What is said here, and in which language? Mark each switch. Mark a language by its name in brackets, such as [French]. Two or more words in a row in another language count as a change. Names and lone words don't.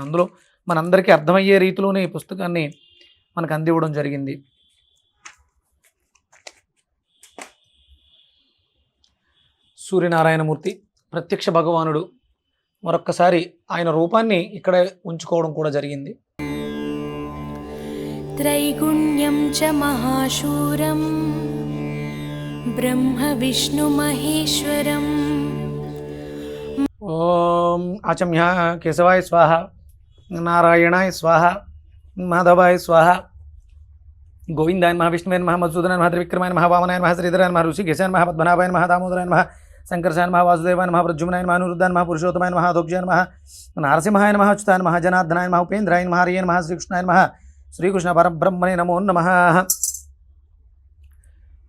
[Telugu] అందులో మనందరికీ అర్థమయ్యే రీతిలోనే ఈ పుస్తకాన్ని మనకు అందివ్వడం జరిగింది. సూర్యనారాయణమూర్తి ప్రత్యక్ష భగవానుడు. మరొక్కసారి ఆయన రూపాన్ని ఇక్కడ ఉంచుకోవడం కూడా జరిగింది. [Sanskrit] त्रैगुण्यं च महाशूरं ब्रह्म विष्णु महेश्वरम्। ओम आचम्य केशवाय स्वाहा, नारायणाय स्वाहा, माधवाय स्वाहा, गोविंदाय नमः, विष्णुवे नमः, मधुसूदनाय नमः, त्रिविक्रमाय नमः, वामनाय नमः, श्रीधराय नमः, ऋषिकेशाय नमः, पद्मनाभाय नमः, दामोदराय नमः, शंकरसाय नमः, वासुदेवाय नमः, प्रद्युम्नाय नमः, अनिरुद्धाय नमः, पुरुषोत्तमाय नमः, अधोक्षाय नमः, नारसिंहाय नमः, अच्युताय नमः, जनार्दनाय नमः, उपेन्द्राय नमः, हरये नमः, श्रीकृष्णाय नमः, श्रीकृष्ण परब्रह्मणे नमो नमः।